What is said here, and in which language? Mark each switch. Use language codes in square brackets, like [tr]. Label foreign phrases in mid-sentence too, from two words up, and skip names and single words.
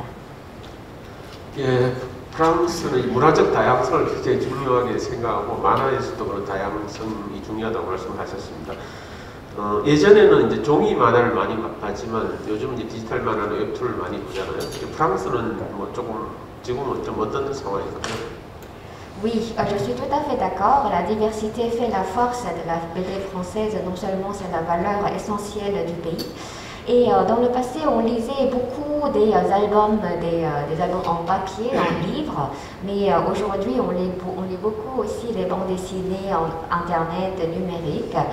[ko] 예, 프랑스는 문화적 다양성을 굉장히 중요하게 생각하고 만화에서도 그런 다양성이 중요하다고 말씀하셨습니다. 예전에는 이제 종이 만화를 많이 봤지만 요즘은 이제 디지털 만화나 웹툰을 많이 보잖아요. 프랑스는 지금은 좀 어떤 상황인가요? [fr] Oui, je suis tout à fait d'accord. La diversité fait la force de la BD française. Non seulement c'est la valeur essentielle du pays. Et dans le passé, on lisait beaucoup des albums en papier, en livre, mais aujourd'hui, on lit beaucoup aussi les bandes dessinées en internet, numérique.